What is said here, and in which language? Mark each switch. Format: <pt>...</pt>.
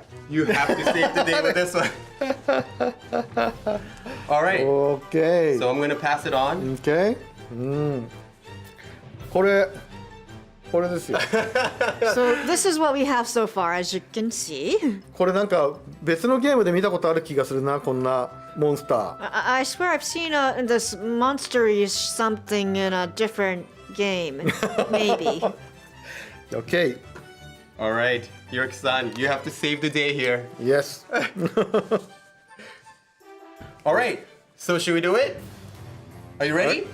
<en>you have to save the day with this one. All right. Okay. So I'm gonna pass it on. Okay.</en> <ja>これですよ。</ja> <en>So this is what we have so far, as you can see.</en> <ja>これなんか別のゲームで見たことある気がするなこんなモンスター。</ja> <en>I swear I've seen this monster-ish something in a different game. Maybe. Okay. All right, York-san, you have to save the day here. Yes. All right. So should we do it? Are you ready?</en>